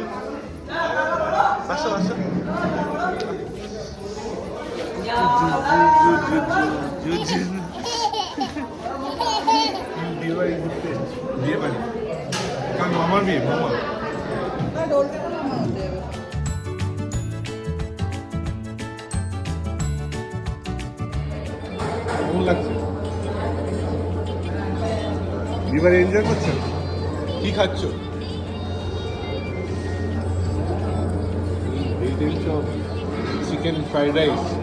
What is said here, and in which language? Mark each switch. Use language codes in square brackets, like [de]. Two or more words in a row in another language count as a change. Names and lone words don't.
[id] Masuk, masuk. Dia balik gitu. Dia balik. Kan mama bi, mama. [bn] কেমন লাগছে? বিয়েবাড়ি এনজয় করছো? কি খাচ্ছ? [en] chicken fried rice.